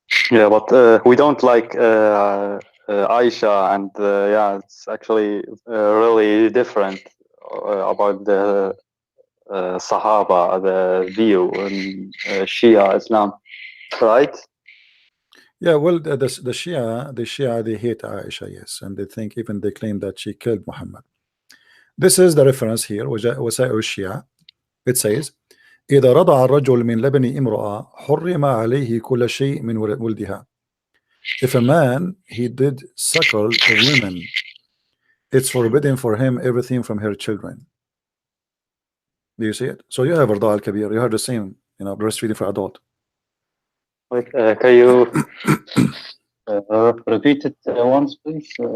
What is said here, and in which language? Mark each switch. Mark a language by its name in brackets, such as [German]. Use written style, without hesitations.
[English] Yeah, but we don't like Aisha, and yeah, it's actually really different about the Sahaba, the view in Shia Islam, right? Yeah, well, the Shia, they hate Aisha, yes, and they think even they claim that she killed Muhammad. This is the reference here, وسائل الشيعة. It says, [Arabic] إذا رضع الرجل من لبن امرأة حرم عليه كل شيء من ولدها. [English] If a man he did suckle a woman, it's forbidden for him everything from her children. Do you see it? So you have Rada al-Kabir, you have the same, you know, breastfeeding for adult. Like, can you repeat it once, please?